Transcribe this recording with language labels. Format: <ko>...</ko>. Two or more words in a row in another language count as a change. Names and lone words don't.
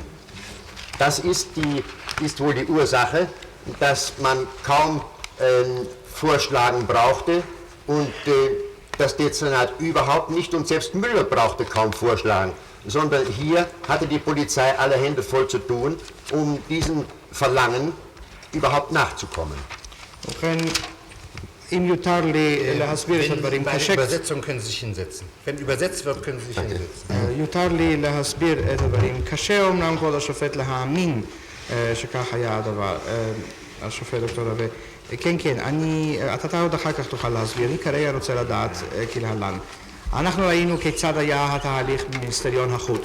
<de>Das ist wohl die Ursache, dass man kaum vorschlagen brauchte und das Dezernat überhaupt nicht und selbst Müller brauchte kaum vorschlagen, sondern hier hatte die Polizei alle Hände voll zu tun, um diesem Verlangen überhaupt nachzukommen.</de> <he>אם יותר לי להסביר את הדברים</he> <de>Bei der</de> <he>קשה,</he> <de>Übersetzung können Sie sich hinsetzen. Wenn übersetzt wird, können Sie sich hinsetzen.</de> <he>יותר לי להסביר את הדברים קשה, אומנם כבוד השופט להאמין שכך היה הדבר, השופט דוקטור רווה. כן, כן, אתה עוד אחר כך תוכל להסביר, אני כרגע רוצה לדעת כלהלן. אנחנו ראינו כיצד היה התהליך במיניסטריון החוץ.</he>